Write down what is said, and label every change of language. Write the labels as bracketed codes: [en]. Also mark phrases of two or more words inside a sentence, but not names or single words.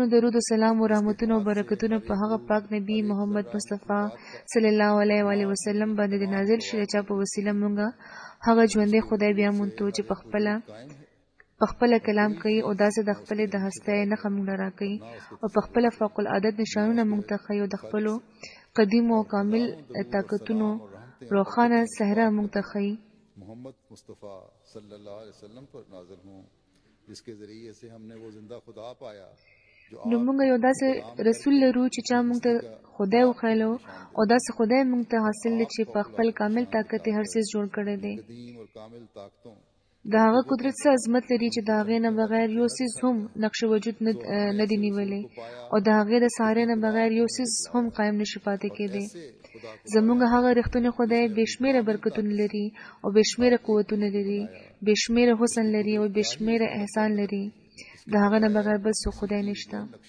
[ps] درود او سلام او رحمتونو او برکتونو په هغه پاک نبی محمد مصطفی [ar] صلی الله علیه و آله وسلم [ps] باندې نازل شوی چې په وسیله مونږه هغه ژوندې خدای بیا مونږ ته چې په خپل کلام کوي او داسې د خپل د هستۍ نه خمون را کوي او په خپل فوق العادت نشانونه مونږ ته کوي او د خپل قدیم او کامل طاقتونو روخانه صحرا مونږ ته کوي [ur] محمد مصطفی [ar] صلی الله علیه وسلم [ur] پر نازل ہوں جس کے ذریعے سے ہم نے وہ زندہ خدا پایا [ps] نو مونږ یو داسې رسول لرو چې چا مونږ ته خدای وخیلو او داسې خدای مونږ ته حاصل چې په خپل کامل طاقت هر څه جوړ کړی دی [ur] قدیم اور کامل طاقتوں [ps] د هغه قدرت څخه عظمت لري چې د هغې نه بغیر یو څیز هم نقش وجود نه دی نیولی او د هغې د سارې نه بغیر یو څیز هم قایم نشي پاتې کېدی زمونږ هغه رښتونی خدای بېشمېره برکتونه لري او بېشمېره قوتونه لري بېشمېره حسن لري او بېشمېره احسان لري د هغه نه بغیر بل څوک خدای نشته